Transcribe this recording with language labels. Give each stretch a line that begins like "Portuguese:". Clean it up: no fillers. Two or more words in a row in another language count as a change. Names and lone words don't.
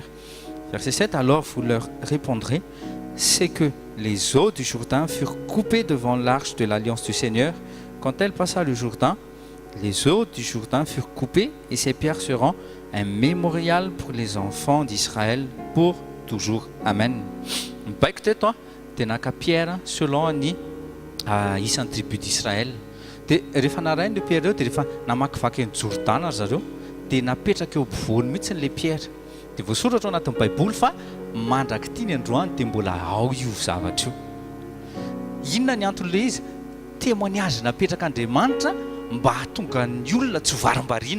French: Verset 7, alors vous leur répondrez « C'est que les eaux du Jourdain furent coupées devant l'arche de l'alliance du Seigneur. Quand elle passa le Jourdain, les eaux du Jourdain furent coupées et ces pierres seront un mémorial pour les enfants d'Israël pour toujours. Amen.
Malagasy: » Mibaiko teto dia naka Pierre selon ny isan'ny
French: tribu d'Israël.
Malagasy: Dia rehefa narainy le Pierre reo dia rehefa namakivaky ny Jordana zareo dia napetraka eo ampovoany mihitsy le Pierre. Dia voasoratra ao anatin'ny Baiboly fa mandraky ity ny androany dia mbola ao io zavatra io. Inona ny antony izy? Témoignage napetraka Andriamanitra mba hahatonga ny olona tsy varim-bariana.